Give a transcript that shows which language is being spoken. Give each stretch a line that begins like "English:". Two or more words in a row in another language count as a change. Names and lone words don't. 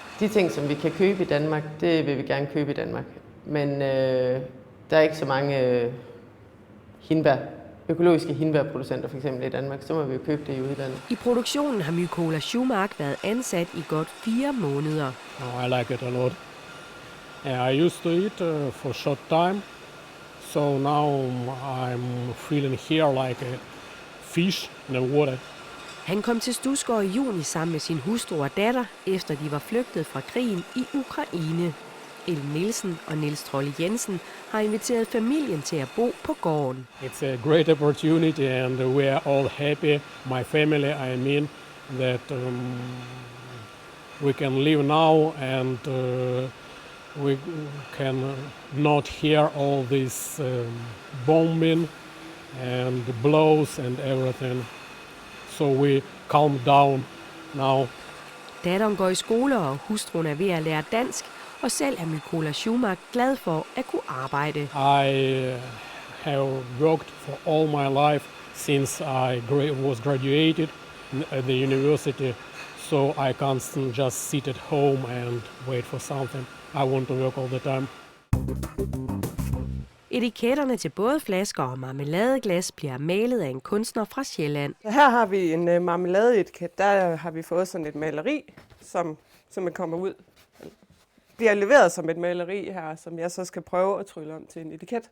Danish: De ting, som vi kan købe i Danmark, det vil vi gerne købe i Danmark. Men der er ikke så mange økologiske hindbærproducenter for eksempel i Danmark, så må vi jo købe det i udlandet. I produktionen har Mykola Schumacher været ansat i godt 4 måneder.
English: Oh, I like it a lot. I used to eat for short time, so now I'm feeling here like a fish in the water.
Danish: Han kom til Stusgård i juni sammen med sin hustru og datter, efter de var flygtet fra krigen i Ukraine. Ellen Nielsen og Niels Trolle Jensen har inviteret familien til at bo på gården.
English: It's a great opportunity and we are all happy. My family, I mean, that we can live now and we can not hear all this bombing and blows and everything. So we calm down now.
Danish: Datteren går i skole, og hustruen er ved at lære dansk, og selv er Mykola Schumacher glad for at kunne arbejde.
English: I have worked for all my life since I was graduated at the university, so I can't just sit at home and wait for something. I want to work all the time.
Danish: Etiketterne til både flasker og marmeladeglas bliver malet af en kunstner fra Sjælland. Her har vi en marmeladeetiket. Der har vi fået sådan et maleri, som kommer ud. Bliver leveret som et maleri her, som jeg så skal prøve at trylle om til en etiket.